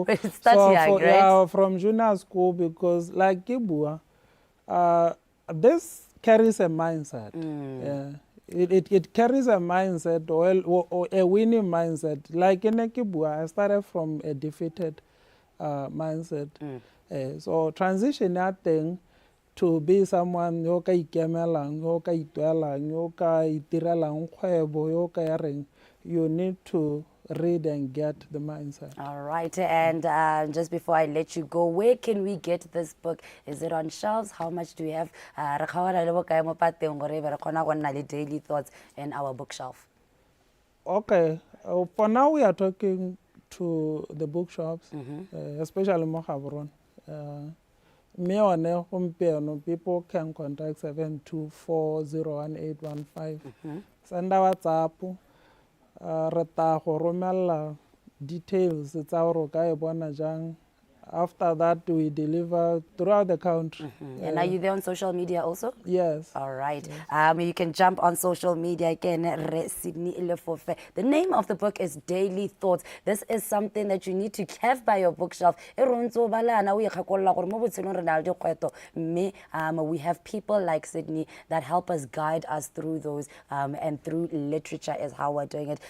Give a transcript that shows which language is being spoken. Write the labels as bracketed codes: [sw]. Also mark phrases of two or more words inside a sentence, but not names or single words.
[en] From junior school, because like Kibua, this carries a mindset. It carries a mindset or a winning mindset. Like in Kibua, I started from a defeated mindset. So transition that thing to be someone [tn] yo ka ikemelang, yo ka ituelang, yo ka itirelang kgwebo, yo ka yareng, [en] you need to read and get the mindset. All right, and just before I let you go, where can we get this book? Is it on shelves? How much do we have? Daily thoughts in our bookshelf. Okay, for now we are talking to the bookshops, especially Mohabron. People can contact 724-01815. Send a WhatsApp. [tn] Reta go romela details tsa gore ka e bona jang. [en] After that, we deliver throughout the country. And are you there on social media also? Yes. All right. Yes. You can jump on social media again. The name of the book is Daily Thoughts. This is something that you need to have by your bookshelf. We have people like Sydney that help us, guide us through those, and through literature is how we're doing it.